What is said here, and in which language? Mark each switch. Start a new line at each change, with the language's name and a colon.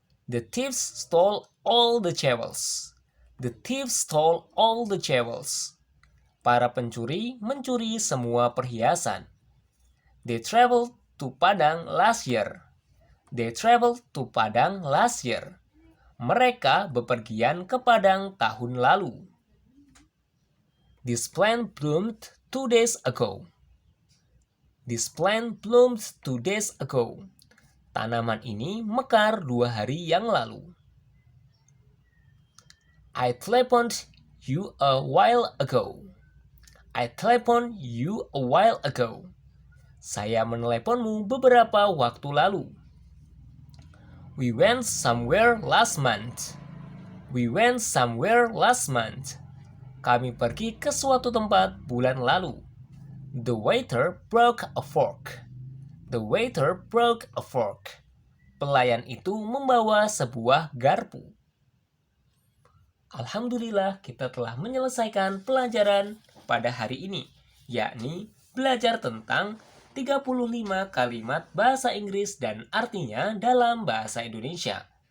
English: The thieves stole all the jewels. The thieves stole all the jewels.
Indonesian: Para pencuri mencuri semua perhiasan.
English: They traveled to Padang last year. They traveled to Padang last year.
Indonesian: Mereka bepergian ke Padang tahun lalu.
English: This plant bloomed 2 days ago. This plant bloomed 2 days ago.
Indonesian: Tanaman ini mekar 2 hari yang lalu.
English: I telephoned you a while ago. I telephoned you a while ago.
Indonesian: Saya meneleponmu beberapa waktu lalu.
English: We went somewhere last month. We went somewhere last month.
Indonesian: Kami pergi ke suatu tempat bulan lalu.
English: The waiter broke a fork. The waiter broke a fork.
Indonesian: Pelayan itu membawa sebuah garpu. Alhamdulillah, kita telah menyelesaikan pelajaran pada hari ini, yakni belajar tentang 35 kalimat bahasa Inggris dan artinya dalam bahasa Indonesia.